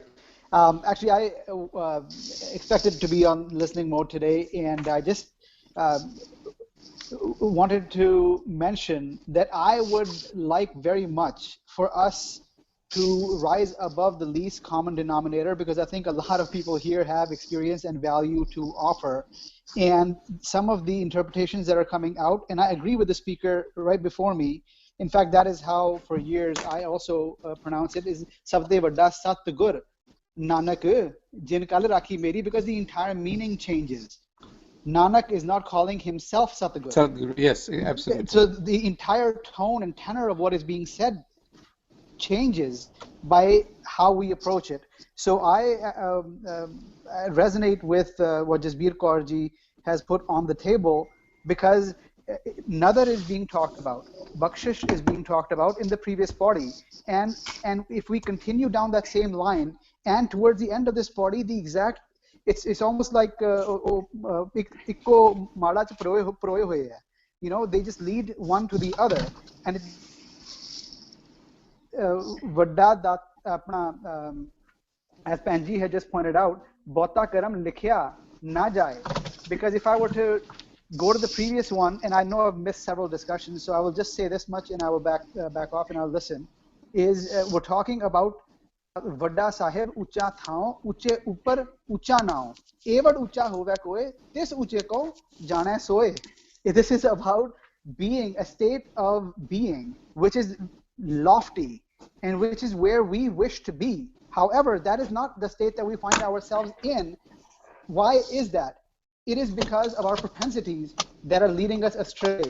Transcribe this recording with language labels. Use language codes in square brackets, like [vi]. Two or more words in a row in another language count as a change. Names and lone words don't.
[en] Actually, I expected to be on listening mode today, and I just wanted to mention that I would like very much for us to rise above the least common denominator, because I think a lot of people here have experience and value to offer. And some of the interpretations that are coming out, and I agree with the speaker right before me. In fact, that is how for years I also pronounce it, is [pa] ਸਬਦੇ ਵੱਡਾ ਸਤ ਗੁਰ ਨਾਨਕ ਜਿਨ ਕਲ ਰਾਖੀ ਮੇਰੀ, [en] because the entire meaning changes. Nanak is not calling himself Satguru. Satguru, yes, absolutely. So the entire tone and tenor of what is being said changes by how we approach it. So I resonate with what Jasbir Kaur ji has put on the table, because Nadar is being talked about, Bakshish is being talked about in the previous party, and if we continue down that same line, and towards the end of this party, the exact, it's almost like [pa] ਇੱਕੋ ਮਾਲਾ 'ਚ ਪਰੋਏ ਹੋਏ ਹੈ. [en] You know, they just lead one to the other, and it, [pa] ਵੱਡਾ ਦਾਤ ਆਪਣਾ, [en] as Panji had just pointed out, [pa] ਬਹੁਤਾ ਕਰਮ ਲਿਖਿਆ ਨਾ ਜਾਏ, [en] because if I were to go to the previous one, and I know I've missed several discussions, so I will just say this much and I will back off and I'll listen, is we're talking about [pa] ਵੱਡਾ ਸਾਹਿਬ ਊਚਾ ਥਾਉ ਊਚੇ ਉਪਰਿ ਊਚਾ ਨਾਉ. ਏਵਡੁ ਊਚਾ ਹੋਵੈ ਕੋਇ ਤਿਸੁ ਊਚੇ ਕਉ ਜਾਣੈ ਸੋਇ. [en] This is about being, a state of being, which is lofty and which is where we wish to be. However, that is not the state that we find ourselves in. Why is that? It is because of our propensities that are leading us astray.